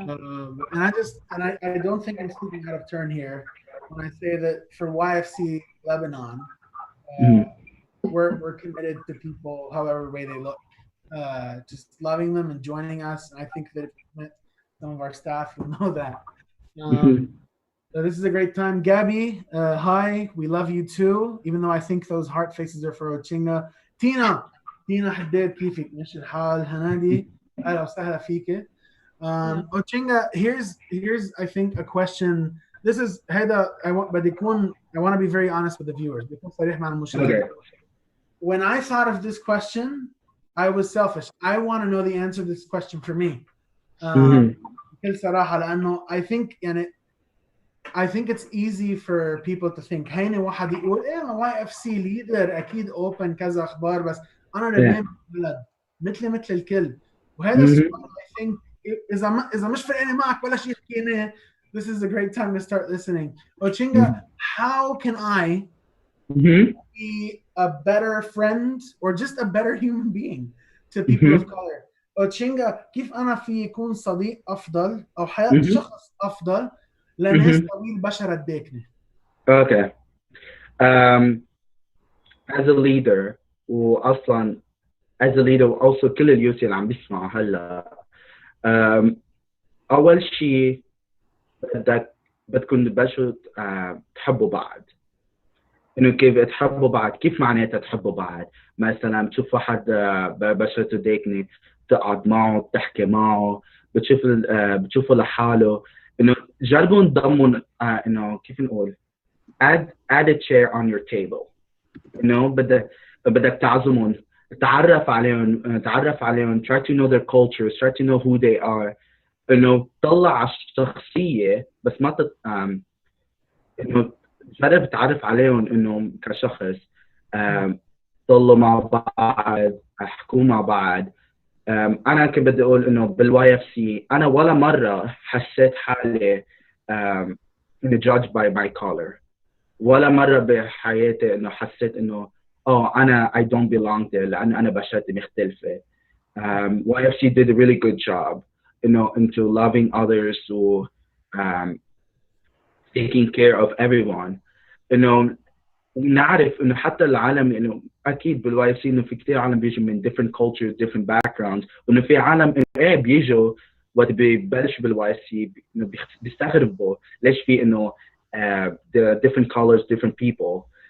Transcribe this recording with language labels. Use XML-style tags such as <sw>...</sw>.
<en>And I don't think I'm speaking out of turn here when I say that for YFC Lebanon, we're committed to people, however way they look, just loving them and joining us. And I think that if you met some of our staff, you'll know that. So this is a great time. Gabby, hi, we love you too, even though I think those heart faces are for Ochinga.</en> <ar>Tina حداد كيفك؟ ماشي الحال هنادي؟ أهلا وسهلا فيك.</ar> <en>Ochinga, here's I think a question. This is هذا I want to be very honest with the viewers.</en> <ar>بكون صريح مع المشاهدين.</ar> <en>When I thought of this question, I was selfish. I want to know the answer to this question for me.</en> <ar>بكل صراحة لأنه</ar> <en>I think it's easy for people to think</en> <ar>هيني واحد يقول ايه YFC leader اكيد open كذا اخبار بس انا لبنان بلد مثل الكل. وهذا السؤال</ar> <en>I think</en> <ar>اذا مش فرقاني معك ولا شيء حكيناه,</ar> <en>this is a great time to start listening. Ochinga, how can I be a better friend or just a better human being to people of color?</en> <ar>Ochinga, كيف أنا في يكون صديق أفضل أو حياة شخص أفضل لناس ذوي البشرة الداكنة؟</ar> <en>Okay. As a leader</en> <ar>وأصلا</ar> <en>as a leader also</en> <ar>كل اليوث اللي عم بيسمعوا هلا, أول شيء بدكم تبلشوا تحبوا بعض. إنه كيف تحبوا بعض؟ كيف معناتها تحبوا بعض؟ مثلا بتشوف واحد بشرته داكنة تقعد معه تحكي معه, بتشوفه لحاله, إنه جربوا انضموا, إنه كيف نقول</ar> <en>add a chair on your table.</en> <ar>إنه بدك تعزمهم, تعرف عليهم,</ar> <en>try to know their cultures, try to know who they are.</en> <ar>إنه طلع على الشخصية بس ما إنه جرب تعرف عليهم إنه كشخص, طلوا مع بعض, احكوا مع بعض. أنا كنت بدي أقول إنه بالYFC أنا ولا مرة حسيت حالي</ar> <en>judged by my color.</en> <ar>ولا مرة بحياتي إنه حسيت إنه أنا</ar> <en>I don't belong there</en> <ar>لأن أنا بشرتي مختلفة.</ar> <en>YFC did a really good job, into loving others, to taking care of everyone.</en> <ar>نعرف إنه حتى العالم إنه أكيد بالYFC إنه في كتير عالم بيجوا من</ar> <en>different cultures, different backgrounds,</en> <ar>وإنه في عالم إنه بيجوا وقت ببلش بالYFC إنه بيستغربوا ليش في إنه</ar> <en>the different colors, different people.</en>